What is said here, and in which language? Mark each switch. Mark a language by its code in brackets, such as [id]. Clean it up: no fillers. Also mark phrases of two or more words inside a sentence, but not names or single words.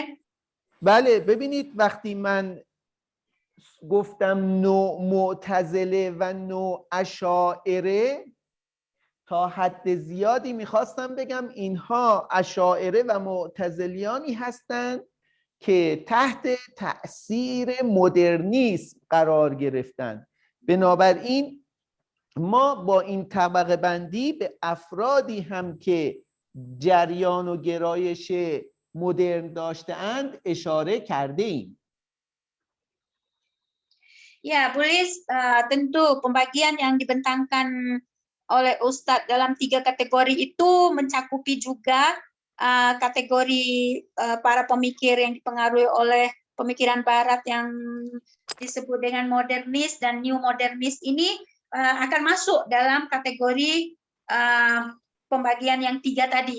[fa] بله، ببینید وقتی من گفتم نوع معتزله و نوع اشاعره، تا حد زیادی میخواستم بگم اینها اشاعره و معتزلیانی هستند که تحت تأثیر مدرنیسم قرار گرفتند. بنابراین ما با این طبقه بندی به افرادی هم که جریان و گرایش مدرن داشته‌اند اشاره کرده ایم. [id] Ya, boleh tentu pembagian yang dibentangkan oleh Ustadz dalam 3 kategori itu mencakupi juga kategori para pemikir yang dipengaruhi oleh pemikiran Barat yang disebut dengan modernis dan new modernis ini akan masuk dalam kategori pembagian yang 3 tadi.